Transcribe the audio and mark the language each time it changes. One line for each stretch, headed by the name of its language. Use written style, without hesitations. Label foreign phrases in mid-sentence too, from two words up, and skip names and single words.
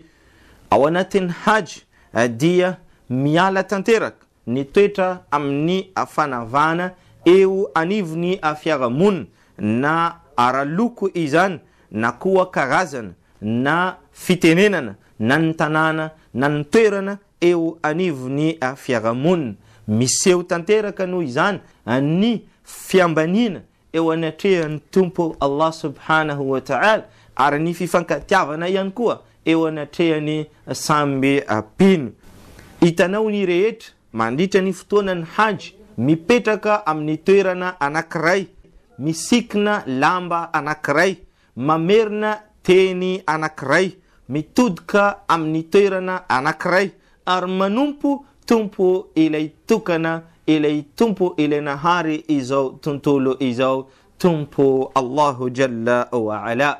Malagasy: Ao anatin'ny Hajj dia miala tanteraka ny toetra amin'ny fanavana eo anivony fiarahamonina na araloko izany na koa karazana na fitenenana na ny tanàna na ny toerana eo anivony fiarahamonina. Miseho tanteraka noho izany ny fiambanina eo anatrehan'ny tompo Allah
Arabic: سبحانه وتعالى
Malagasy: ary ny fifankatiavana ihany koa eo anatrehan'ny samby pino. Hitanao ny rehetra mandritra ny fotoanan'ny Hajj mipetraka amin'ny toerana anankiray, misikina lamba anankiray, mamerina teny anankiray, mitodika amin'ny toerana anankiray ary manompo tompo ilay tokana, ilay tompo ilay nahary izao tontolo izao, tompo Allahu
Arabic: جل وعلا.